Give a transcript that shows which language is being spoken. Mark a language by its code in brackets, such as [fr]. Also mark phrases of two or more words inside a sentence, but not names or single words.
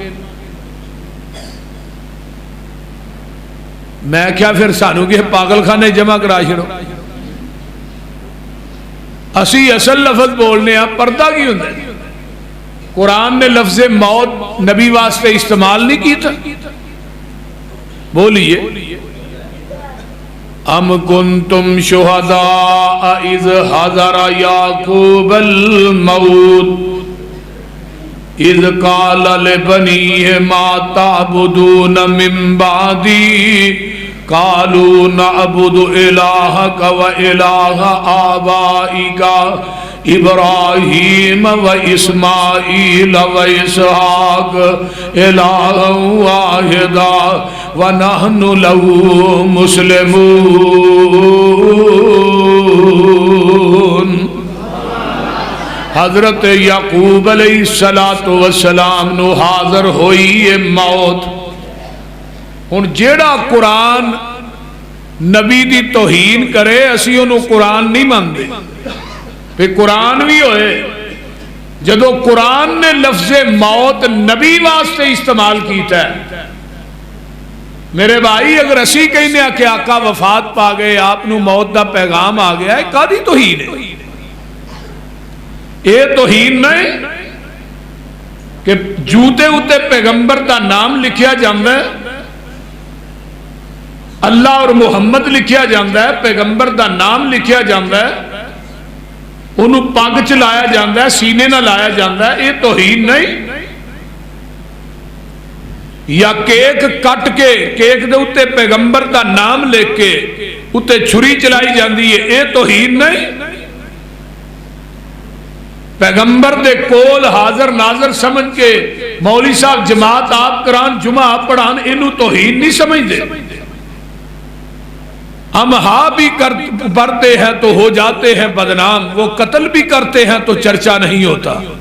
[pa] میں کیا پھر سانو کہ پاگل خانے جمع کرا چھڑو، اسی اصل لفظ بولنے ہیں، پردہ کی ہوتا ہے؟ قرآن نے لفظ موت نبی واسطے استعمال نہیں کی تھا؟ [ar] بولیے ام کنتم شہداء اذ حضر یعقوب الموت اذ قال لبنیہ ما تعبدون من بعدی قالوا نعبد الہک و الہ آبائک ابراہیم و اسماعیل و اسحاق الہا واحدا ونحن لہ مسلمون۔ [pa] حضرت یعقوب علیہ السلام نو حاضر ہوئی موت۔ ہن جیڑا قرآن نبی دی توہین کرے اسی انہوں قرآن نہیں مانتے، پھر قرآن بھی ہوئے جدو قرآن نے لفظ موت نبی واسطے استعمال کیتا ہے۔ میرے بھائی اگر اسی کہنے کہ آقا وفات پا گئے، آپ نو موت دا پیغام آ گیا ہے، کادی توہین ہے؟ یہ توہین نہیں کہ جوتے اتے پیغمبر دا نام لکھیا جاندہ ہے، اللہ اور محمد لکھیا جاندہ ہے، پیغمبر دا نام لکھیا جاندہ ہے، انہوں پگ چلایا جاندہ ہے، سینے نہ لایا جاندہ ہے، یہ توہین نہیں؟ یا کیک کٹ کے کیک دے اتے پیغمبر دا نام لے کے اتے چھری چلائی جاندی ہے، یہ توہین نہیں؟ پیغمبر دے کول حاضر ناظر سمجھ کے مولوی صاحب جماعت آپ کران جمعہ آپ پڑھان، انہوں توہین نہیں سمجھ دے؟ [ur] ہم ہاں بھی برتے ہیں تو ہو جاتے ہیں بدنام، وہ قتل بھی کرتے ہیں تو چرچا نہیں ہوتا۔